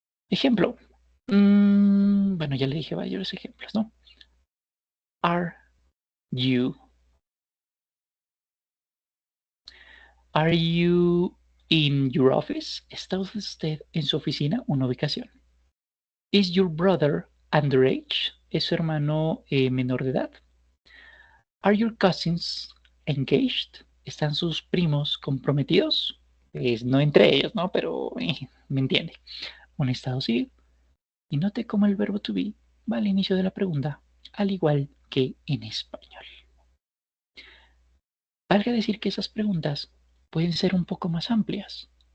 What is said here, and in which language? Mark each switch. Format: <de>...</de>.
<es>Ejemplo. Bueno, ya le dije varios ejemplos, ¿no?</es> <en>Are you? Are you in your office?</en> <es>¿Está usted en su oficina? Una ubicación.</es> <en>Is your brother underage?</en> <es>¿Es su hermano menor de edad?</es> <en>Are your cousins engaged?</en> <es>¿Están sus primos comprometidos? Pues no entre ellos, ¿no? Pero me entiende. Un estado civil. Y note cómo el verbo to be va al inicio de la pregunta, al igual que en español. Valga decir que esas preguntas pueden ser un poco más amplias.</es>